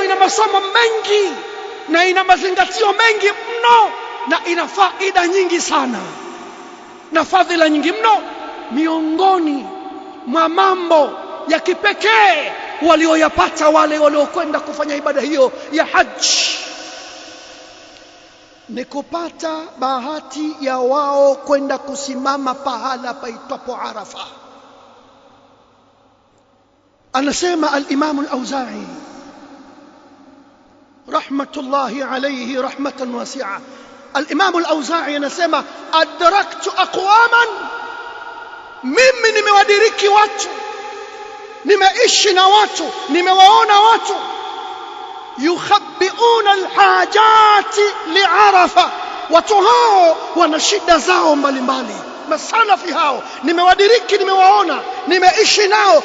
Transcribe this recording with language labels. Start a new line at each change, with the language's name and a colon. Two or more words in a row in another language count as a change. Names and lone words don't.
Swahili: ina masomo mengi na ina mazingatio mengi mno na ina faida nyingi sana na fadhila nyingi mno, miongoni mwa mambo ya kipekee walioyapata wale waliokwenda kufanya ibada hiyo ya haji ni kupata bahati ya wao kwenda kusimama pahala paitwapo Arafa. Anasema al-Imam al-Auza'i
Arabic: رحمة الله عليه رحمة واسعة,
Swahili: al-Imam al-Auza'i anasema
Arabic: أدركت أقواما,
Swahili: mimi nimewadiriki watu, nimeishi na watu, nimewaona watu yukhabbiuna
Arabic: الحاجات لعرفة,
Swahili: watu hao wana shida zao mbalimbali, masalafi hao nimewadiriki, nimewaona, nimeishi nao.